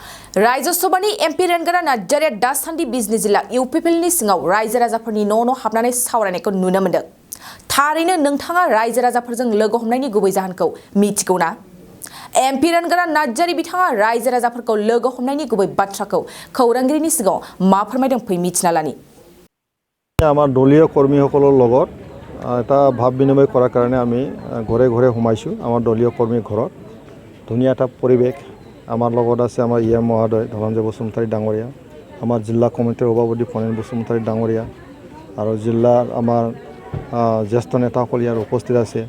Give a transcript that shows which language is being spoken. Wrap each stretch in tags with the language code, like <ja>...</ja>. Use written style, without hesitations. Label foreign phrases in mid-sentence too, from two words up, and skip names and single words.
<brx>रायजसभानि एमपि रेनगारा नार्जारिया दासान्दि बिजनि जिल्ला इउपिपिएलनि सिङाव रायजो राजाफोरनि न' हाबनानै सावरायनायखौ नुनो मोन्दों। थारैनो नोंथाङा रायजो राजाफोरजों लोगो हमनायनि गुबै जाहोनखौ मिथिगौ ना? एमपि रेनगारा नार्जारि बिथाङा रायजो राजाफोरखौ लोगो हमनायनि गुबै बाथ्राखौ खौरांगिरिनि सिगाङाव मा फोरमायदों फै मिथिना लानि।</brx> <as>আমাৰ দলীয় কৰ্মীসকলৰ লগত এটা ভাৱ বিনিময় কৰাৰ কাৰণে আমি ঘৰে ঘৰে সোমাইছোঁ। আমাৰ দলীয় কৰ্মীৰ ঘৰত ধুনীয়া এটা পৰিৱেশ। আমাৰ লগত আছে আমাৰ ইএম মহোদয় ধনঞ্জয় বসুমতাৰী ডাঙৰীয়া, আমাৰ জিলা কমিটিৰ সভাপতি ফণীন বসুমতাৰী ডাঙৰীয়া আৰু জিলাৰ আমাৰ জ্যেষ্ঠ নেতাসকল ইয়াত উপস্থিত আছে।</as>